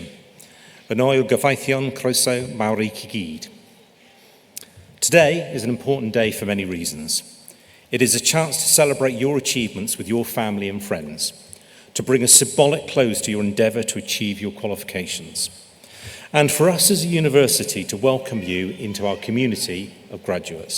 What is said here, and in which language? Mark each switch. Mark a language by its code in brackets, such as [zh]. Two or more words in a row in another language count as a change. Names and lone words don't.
[cy] Yn oel gyfaithion croeso mawr I chi gyd. [en] Today is an important day for many reasons. It is a chance to celebrate your achievements with your family and friends, to bring a symbolic close to your endeavour to achieve your qualifications, and for us as a university to welcome you into our community of graduates.